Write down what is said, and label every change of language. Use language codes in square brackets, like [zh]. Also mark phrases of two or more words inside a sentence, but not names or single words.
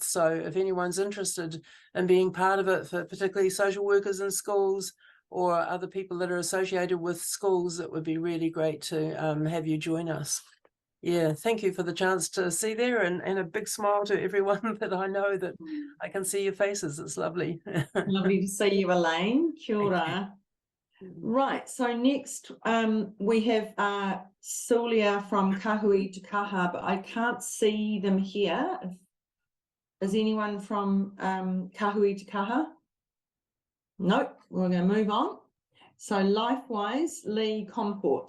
[en] So if anyone's interested in being part of it, for particularly social workers in schools or other people that are associated with schools, it would be really great to have you join us. Yeah, thank you for the chance to see there, and a big smile to everyone that I know that I can see your faces. It's lovely. Lovely to see you, Elaine. [mi] Kia ora. [en] Right, so next we have Sulia from Kahui Te Kaha, but I can't see them here. Is anyone from Kahui Te Kaha? Nope, we're going to move on. So LifeWise, Lee Comport.